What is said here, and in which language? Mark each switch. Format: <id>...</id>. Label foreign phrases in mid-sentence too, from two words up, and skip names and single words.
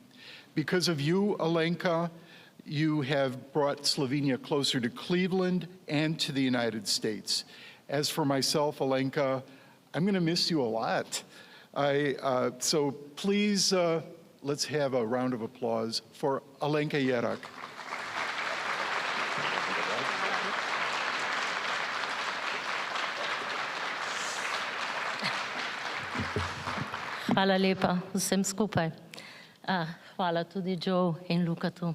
<en>Because of you, Alenka, you have brought Slovenia closer to Cleveland and to the United States. As for myself, Alenka, I'm going to miss you a lot. So please, let's have a round of applause for Alenka Jerak.</en> <sl>Hvala lepa vsem skupaj. Hvala tudi Joe in Lukatu.</sl>